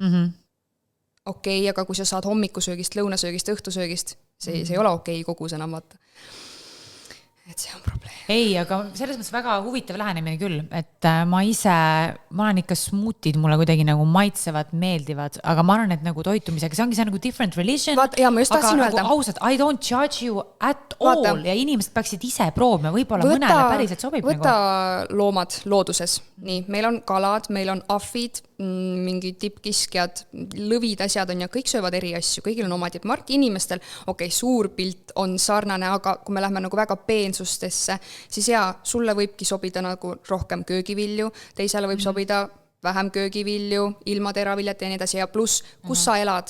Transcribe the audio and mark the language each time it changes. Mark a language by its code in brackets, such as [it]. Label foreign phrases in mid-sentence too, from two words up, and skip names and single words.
[et] Okei, aga kui sa saad hommikusöögist, lõunasöögist, õhtusöögist, see ei ole okei kogus enam vaata. Et see on probleem. Ei, aga selles mõttes väga huvitav lähenemine küll, et ma olen ikka smootid, mulle kuidagi nagu maitsevad, meeldivad, aga ma arvan, et nagu toitumisega, see ongi see nagu [en] different religion, [et] ja ma just tahtsin öelda. Nagu ausalt, [en] I don't judge you at all [et] ja inimesed peaksid ise proovima, võib-olla mõnele päriselt sobib. Võta loomad looduses. Nii, meil on kalad, meil on ahvid, mingi tippkiskjad, lõvid asjad on ja kõik söövad eri asju, kõigil on oma tippmark inimestel, suur pilt on sarnane, aga kui me lähme nagu väga peensustesse, siis sulle võibki sobida nagu rohkem köögivilju, teisele võib sobida vähem köögivilju, ilma teraviljat ja nii edasi ja pluss, kus sa elad?